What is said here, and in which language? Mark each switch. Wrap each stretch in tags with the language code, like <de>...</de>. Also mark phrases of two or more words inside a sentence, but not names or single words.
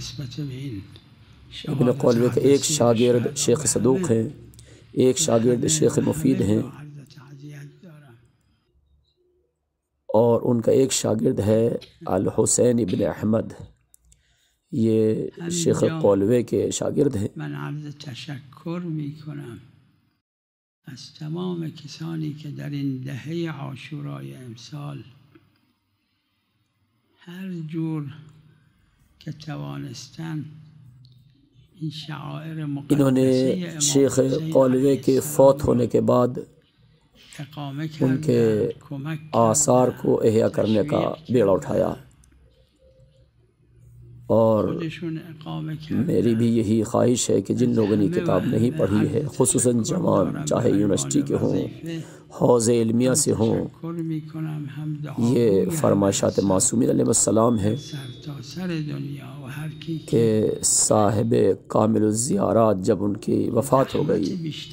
<ur>ابن قولوے کے ایک شاگرد شیخ صدوق ہیں، ایک شاگرد شیخ مفید ہیں اور ان کا ایک شاگرد ہے الحسین ابن احمد، یہ شیخ قولوے کے شاگرد ہیں۔</ur> <fa>من عرض تشکر میکنم از تمام کسانی که در این دهه عاشورای امسال هر جور که توانستن</fa> <ur>انہوں نے شیخ قولوے کے فوت ہونے کے بعد ان کے آثار کو احیاء کرنے کا بیڑا اٹھایا اور میری بھی یہی خواہش ہے کہ جن لوگوں نے کتاب نہیں پڑھی ہے، خصوصاً جوان، چاہے یونیورسٹی کے ہوں، حوض علمیہ سے ہوں، یہ فرمائشات معصومین</ur> <ar>علیہ السلام</ar> <ur>ہے کہ صاحب کامل الزیارات جب ان کی وفات ہو گئی</ur>